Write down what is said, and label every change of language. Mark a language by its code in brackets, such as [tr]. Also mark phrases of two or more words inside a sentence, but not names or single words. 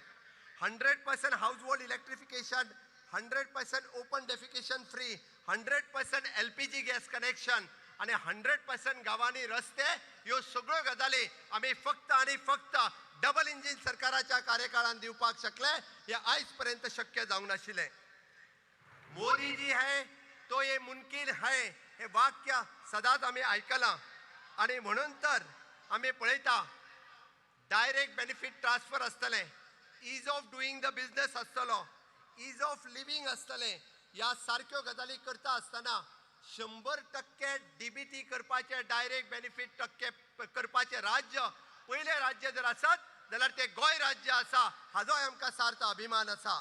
[kok] 100% [en] household electrification, [kok] 100% [en] open defecation free, [kok] 100% [en] LPG gas connection [kok] आणि 100% गावांनी रस्ते ह्यो सगळ्यो गजाली आमी फक्त आणि फक्त [en] double engine [kok] सरकाराच्या कार्यकाळात दिवपाक शकले. हे आयज पर्यंत शक्य जावंक नाशिल्लें. [hi] मोदी जी है तो ये मुमकिन है [kok] हे वाक्य सदांच आमी आयकलां. आणि म्हणून तर आमी पळयता [en] direct benefit transfer [kok] आसतले, [en] ease of doing the business [kok] आसतलो, [en] ease of living [kok] असतले या सारख्यो गजाली करता असताना 100% DBT करपाचे [en] direct benefit [kok] टक्के करपाचे राज्य पहिले राज्य जर असत जाल्यार ते गोंय राज्य आसा हाजो आमकां सार्थ अभिमान आसा.